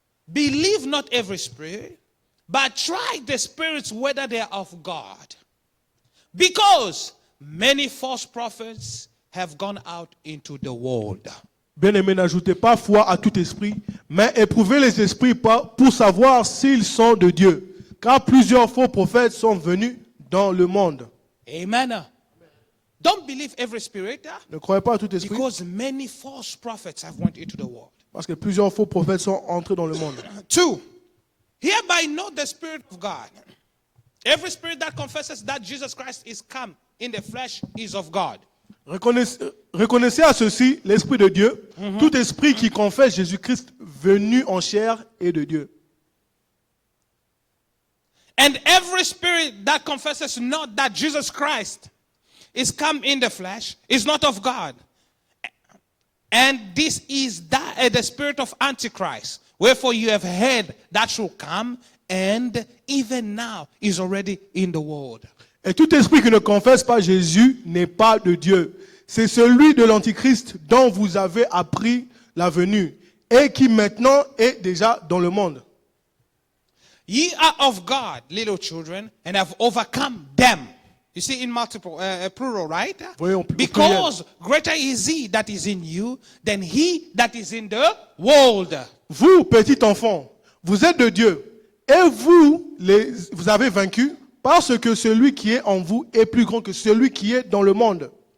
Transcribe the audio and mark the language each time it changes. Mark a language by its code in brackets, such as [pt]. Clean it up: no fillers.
[en] Believe not every spirit, but try the spirits whether they are of God. Because many false prophets have gone out into the world. [fr] Bien-aimés, n'ajoutez pas foi à tout esprit, mais éprouvez les esprits pour savoir s'ils sont de Dieu. Car plusieurs faux prophètes sont venus dans le monde. Amen. [en] Don't believe every spirit, [fr] Ne croyez pas à tout esprit, [en] because many false prophets have went into the world. [fr] parce que plusieurs faux prophètes sont entrés dans le monde. [en] 2, hereby know the Spirit of God. Every spirit that confesses that Jesus Christ is come in the flesh is of God. [fr] Reconnaissez à ceci l'Esprit de Dieu. Tout esprit qui confesse Jésus-Christ venu en chair est de Dieu. [en] And every spirit that confesses not that Jesus Christ is come in the flesh is not of God. And this is the spirit of Antichrist. Wherefore you have heard that shall come, and even now is already in the world. [fr] Et tout esprit qui ne confesse pas Jésus n'est pas de Dieu. C'est celui de l'Antichrist dont vous avez appris la venue et qui maintenant est déjà dans le monde. [en] Ye are of God, little children, and have overcome them. You see, in multiple, plural, right? [fr] Voyez, au [en] Because greater is he that is in you than he that is in the world. [fr] Vous, petit enfant, vous êtes de Dieu. Et vous, vous avez vaincu parce que celui qui est en vous est plus grand que celui qui est dans le monde.